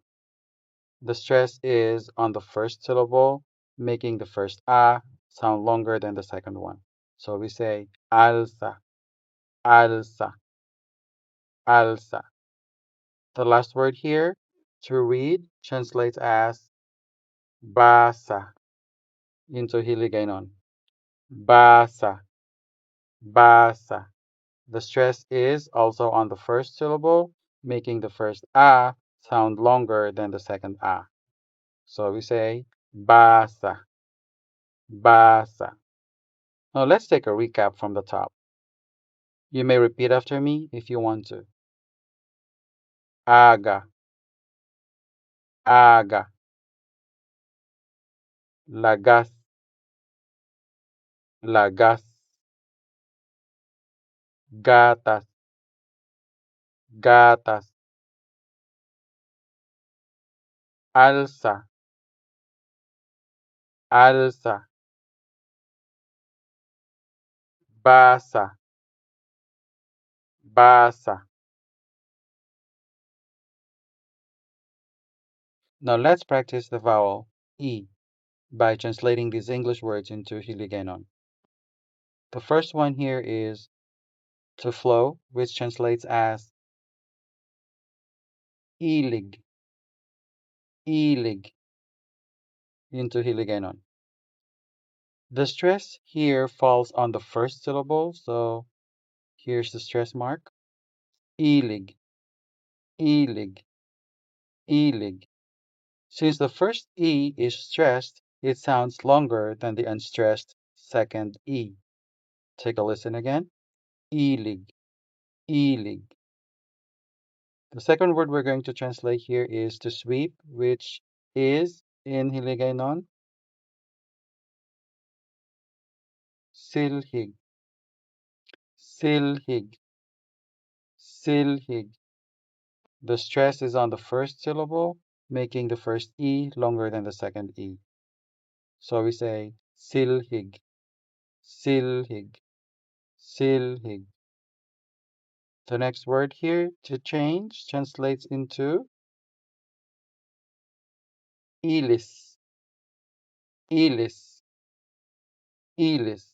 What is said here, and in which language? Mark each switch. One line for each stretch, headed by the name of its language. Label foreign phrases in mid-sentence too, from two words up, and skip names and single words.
English: The stress is on the first syllable, making the first A sound longer than the second one. So we say
Hiligaynon: alza, alza, alza.
English: The last word here, to read, translates as basa into Hiligaynon.
Hiligaynon: Basa, basa.
English: The stress is also on the first syllable, making the first A sound longer than the second A. So we say
Hiligaynon: basa, basa.
English: Now let's take a recap from the top. You may repeat after me if you want to.
Hiligaynon: Aga, aga, lagas, lagas, gatas, gatas, alza, alza, basa, basa.
English: Now let's practice the vowel E by translating these English words into Hiligaynon. The first one here is to flow, which translates as
Hiligaynon: ilig, ilig
English: into Hiligaynon. The stress here falls on the first syllable, so here's the stress mark.
Hiligaynon: Ilig, ilig. Ilig.
English: Since the first E is stressed, it sounds longer than the unstressed second E. Take a listen again.
Hiligaynon: Ilig, ilig.
English: The second word we're going to translate here is to sweep, which is in Hiligaynon,
Hiligaynon: silhig, silhig, silhig.
English: The stress is on the first syllable, making the first E longer than the second E. So we say
Hiligaynon: silhig, silhig, silhig.
English: The next word here to change translates into
Hiligaynon: ilis, ilis, ilis.